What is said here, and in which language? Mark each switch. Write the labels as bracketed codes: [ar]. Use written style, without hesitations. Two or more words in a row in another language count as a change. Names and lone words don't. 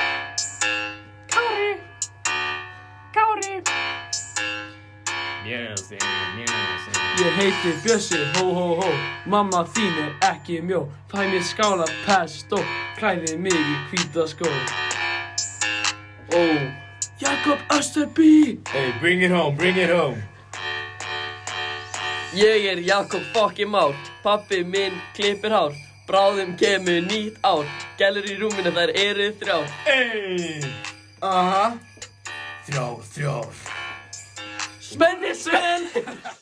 [is] Kári. Ég heiti Bjössi, hó, hó, hó. Mamma þín ekki mjó. Fæ mér skála pesto. Klæði mig í hvíta skó. Jakob Österby. [en] Hey, bring it home, bring it home. [is] Ég Jakob fucking Már. Pabbi minn klippir hár. Bráðum kemur nýtt ár. Gælur í rúminu, þær eru 3. Hey. Þrjár. Spenni Sven.